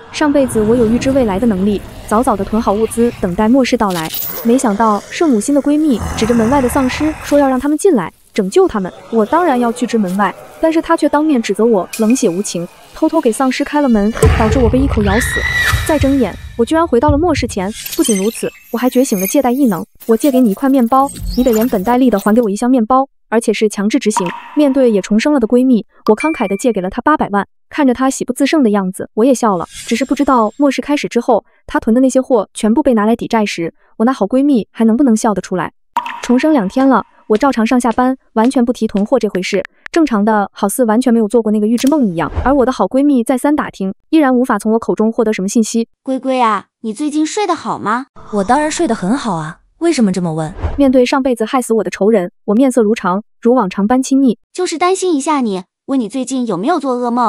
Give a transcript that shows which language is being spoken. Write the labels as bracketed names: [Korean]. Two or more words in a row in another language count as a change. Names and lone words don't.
[Chinese] 上輩子我有預知未來的能力，早早的囤好物資，等待末世到來。沒想到聖母心的閨蜜指着门外的喪屍說要讓他們進來拯救他們，我當然要拒之門外，但是她卻當面指責我冷血無情，偷偷給喪屍開了門，導致我被一口咬死。再睜眼，我居然回到了末世前。不僅如此，我還覺醒了借貸異能。我借給你一塊面包，你得连本帶利的還給我一箱面包，而且是強制執行。面對也重生了的閨蜜，我慷慨地借給了她800萬。看着她喜不自勝的樣子，我也笑了。只是不知道末世開始之後，她囤的那些貨全部被拿來抵債時，我那好閨蜜還能不能笑得出来？重生2天了，我照常上下班，完全不提囤貨这回事，正常的好似完全沒有做過那個預知夢一樣。而我的好閨蜜再三打聽，依然無法從我口中獲得什麼信息。龜龜啊，你最近睡得好嗎？我當然睡得很好啊，為什麼這麼問？面對上輩子害死我的仇人，我面色如常，如往常般親昵。就是擔心一下你，問你最近有沒有做噩夢？